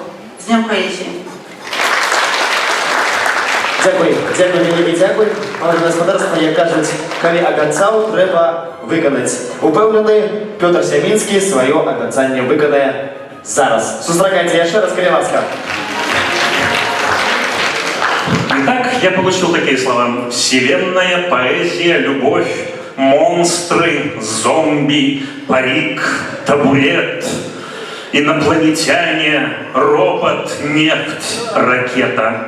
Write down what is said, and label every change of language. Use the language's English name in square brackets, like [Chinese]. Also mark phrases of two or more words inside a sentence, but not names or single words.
[Belarusian] З днём паэзіі! Дзякуй, вялікі дзякуй. Малое гаспадарства, як кажуць, калі абяцаў, трэба выканаць. Упэўнены, Пётр Сямінскі сваё абяцанне выканае зараз. Сустракайце яшчэ раз, калі ласка. [Russian] Итак, я получил такие слова: вселенная, поэзия, любовь, монстры, зомби, парик, табурет, инопланетяне, робот, нефть, ракета.